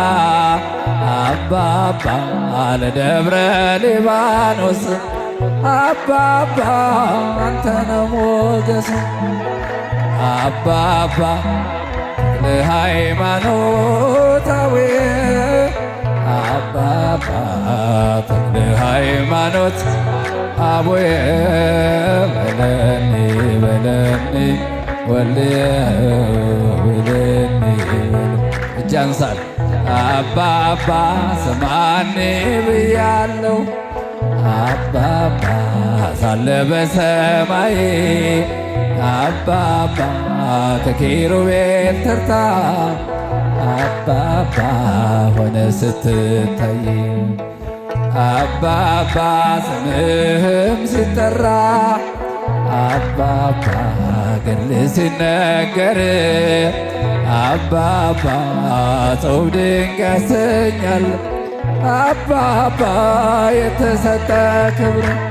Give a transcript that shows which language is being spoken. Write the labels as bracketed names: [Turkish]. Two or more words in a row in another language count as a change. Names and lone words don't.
[Amharic] አባባ ለደብረ ሊባኖስ አባባ አንተ ነው ሞገስ አባባ ተክለ ሃይማኖታዊ አባባ ተክለ ሃይማኖት አቡየ [Geez] በለኒ በለኒ ወልየ በለኒ [Amharic] እጅ አንሳል አባባ ስማኒ ብያለው አባባ ሳለ በሰማይ አባባ ከኪሩቤል ተርታ አባባ ሆነ ስትታይ አባባ ስምህም ሲጠራ አባባ ገድል ሲነገር አባባ ጾም ድንቅ ያሰኛል አባባ የተሰጠ ክብር